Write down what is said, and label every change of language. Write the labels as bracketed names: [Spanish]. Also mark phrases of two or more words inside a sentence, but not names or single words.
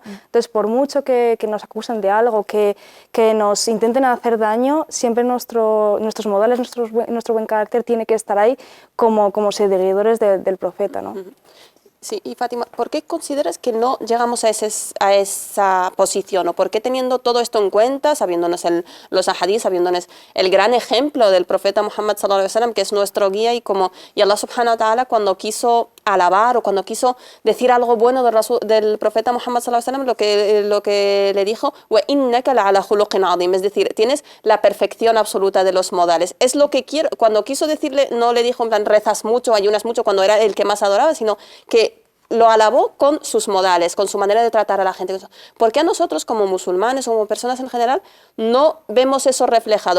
[Spanish] Entonces, por mucho que nos acusen de algo, que nos intenten hacer daño, siempre nuestros modales, nuestro buen carácter tiene que estar ahí como seguidores del profeta, ¿no? Sí, y Fátima, ¿por qué consideras que no llegamos a esa posición? ¿O por qué teniendo todo esto en cuenta, sabiéndonos los ahadís, sabiéndonos el gran ejemplo del profeta Muhammad [Arabic] صلى الله عليه وسلم, [Spanish] que es nuestro guía, y Allah [Arabic] سبحانه وتعالى [Spanish] cuando quiso alabar o cuando quiso decir algo bueno del profeta Muhammad [Arabic] صلى الله عليه وسلم, [Spanish] lo que le dijo, [Arabic] وإنك لعلى خلق عظيم, [Spanish] es decir, tienes la perfección absoluta de los modales. Es lo que quiero, cuando quiso decirle, no le dijo en plan rezas mucho, ayunas mucho, cuando era el que más adoraba, sino que lo alabó con sus modales, con su manera de tratar a la gente. ¿Por qué a nosotros como musulmanes o como personas en general no vemos eso reflejado?